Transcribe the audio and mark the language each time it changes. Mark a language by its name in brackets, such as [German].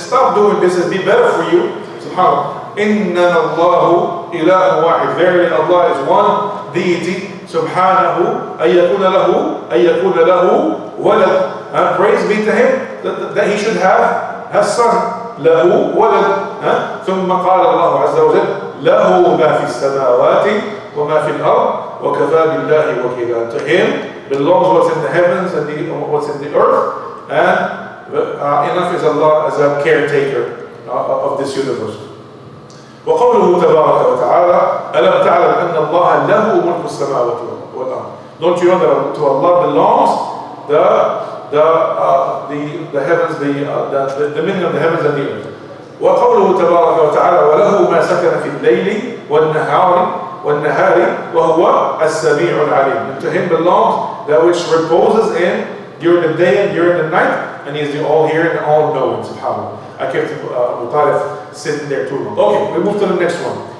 [English] Stop doing this and be better for you. [Arabic] Subhanallah. إنما الله إله واحد. [English] Verily Allah is one deity. [Arabic] Subhanahu أن يكون له ولد. [English] Praise be to Him that He should have son. [Arabic] له ولد. ثم قال الله عز وجل له ما في السماوات وما في الأرض وكفى بالله وكيلا. [English] To Him belongs what's in the heavens and what's in the earth, and enough is Allah as a caretaker of this universe. [Arabic] وقوله تبارك وتعالى ألم تعلم أن الله له ملك السماوات والأرض. [English] Don't you know that to Allah belongs the heavens, the dominion of the heavens and the earth. [Arabic] وقوله تبارك وتعالى وله ما سكن في الليل والنهار وهو السميع العليم. [English] And to Him belongs that which reposes during the day and during the night, and He is the all-hearing and all-knowing. Subhanallah. I kept Mutarif sitting there too long. Okay, we move to the next one.